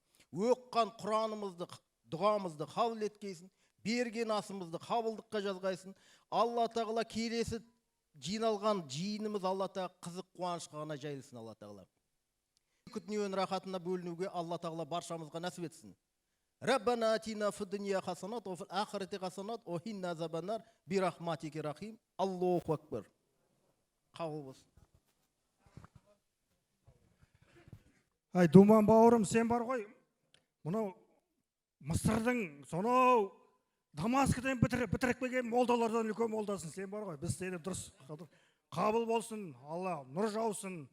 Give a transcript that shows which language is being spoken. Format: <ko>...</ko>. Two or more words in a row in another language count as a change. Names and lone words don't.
<kk>Өкқан Құранымызды, дұғамызды қабыл еткейсін, берген асымызды қабылдыққа жазғайсың. Алла тағала келесі жиналған жиынымыз Алла тағала қызық қуанышқа ғана жайылсын, Алла тағала. Екі дүниенің рахатына бөлінуге Алла тағала баршамызға нәсіп етсін.</kk> <ar>ربنا آتنا في الدنيا حسنة وفي الآخرة حسنة وقنا عذاب النار برحمتك رحيم. الله أكبر.</ar> <kk>Қабыл болсын. Ай, Думан бауырым, сен бар ғой. Мынау Мысырдың сонау Дамаскіден бітіріп келген молдалардан үлкен молдасың, сен бар ғой. Біз сені дұрыс қабыл болсын, Алла нұр жаусын.</kk>